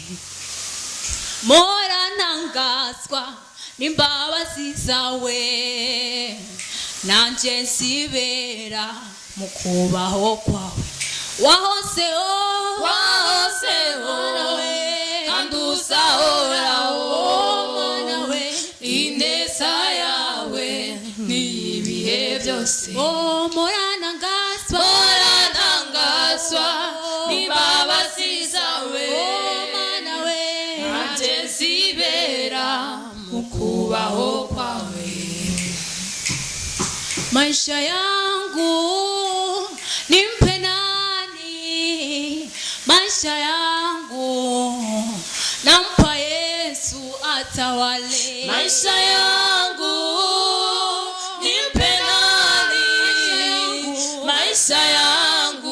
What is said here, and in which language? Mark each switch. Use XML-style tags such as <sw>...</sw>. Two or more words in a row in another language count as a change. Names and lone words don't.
<rw>muranangazwa n'imbabazi zawe nanjye nsibera mu kubaho kwawe wahozeho kandi uzahoraho Mana we ineza yawe n'ibihe byose muranangazwa n'imbabazi zawe Mana we nanjye nzibera mu kubaho kwawe</rw> <sw>maisha yangu nimpe nani maisha yangu nampa Yesu atawale maisha yangu nimpe nani maisha yangu</sw>